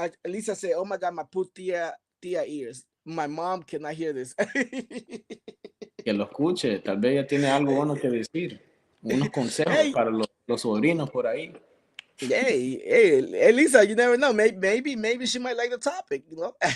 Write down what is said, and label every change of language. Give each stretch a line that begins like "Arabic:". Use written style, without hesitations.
English: Lisa said, oh my God, my poor tia ears. My mom cannot hear this.
Spanish: Que lo escuche, tal vez ella tiene algo bueno que decir. Unos consejos Hey, para los sobrinos por ahí.
English: hey, Lisa, you never know. Maybe she might like the topic, you know.